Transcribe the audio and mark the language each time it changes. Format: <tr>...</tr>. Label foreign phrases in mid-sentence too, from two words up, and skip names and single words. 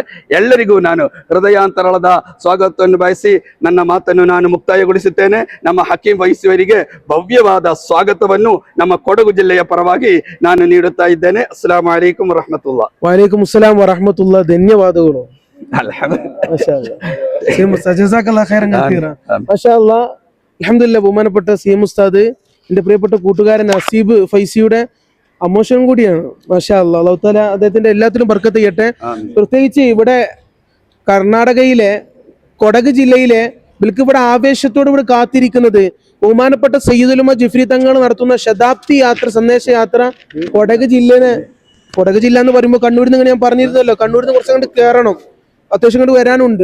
<kn>ಎಲ್ಲರಿಗೂ ನಾನು ಹೃದಯಾಂತರಾಳದ ಸ್ವಾಗತವನ್ನು ಬಯಸಿ ನನ್ನ ಮಾತನ್ನು ನಾನು ಮುಕ್ತಾಯಗೊಳಿಸುತ್ತೇನೆ. ನಮ್ಮ ಹಕೀಂ ಫೈಸಿಯವರಿಗೆ ಭವ್ಯವಾದ ಸ್ವಾಗತವನ್ನು ನಮ್ಮ ಕೊಡಗು ಜಿಲ್ಲೆಯ ಪರವಾಗಿ ನಾನು ನೀಡುತ್ತಾ ಇದ್ದೇನೆ.</kn> <ar>السلام عليكم ورحمة الله. وعليكم السلام ورحمة الله. ಧನ್ಯವಾದಗಳು.</ar> <ml>അൽഹംദുലില്ലാ, ബഹുമാനപ്പെട്ട CM ഉസ്താദ് എന്റെ പ്രിയപ്പെട്ട കൂട്ടുകാരൻ അസീബ് ഫൈസിയുടെ അമോഷൻ കൂടിയാണ്.</ml> <ar>ما شاء الله,</ar> <ml>അല്ലാഹു തആല അദ്ദേഹത്തിന്റെ എല്ലാത്തിലും ബർക്കത്ത് ചെയ്യട്ടെ. പ്രത്യേകിച്ച് ഇവിടെ കർണാടകയിലെ കൊടക് ജില്ലയിലെ ഇവിടെ ആവേശത്തോട് ഇവിടെ കാത്തിരിക്കുന്നത് ബഹുമാനപ്പെട്ട സയ്യിദുൽ ഉലമ ജിഫ്രി തങ്ങൾ നടത്തുന്ന ശതാബ്ദി യാത്ര, സന്ദേശ യാത്ര കൊടക് ജില്ല എന്ന് പറയുമ്പോൾ കണ്ണൂരിൽ നിന്ന് ഞാൻ പറഞ്ഞിരുന്നല്ലോ, കണ്ണൂരിൽ നിന്ന് കുറച്ചങ്ങോട്ട് കയറണം, അത്യാവശ്യം കണ്ട് വരാനുണ്ട്.</ml>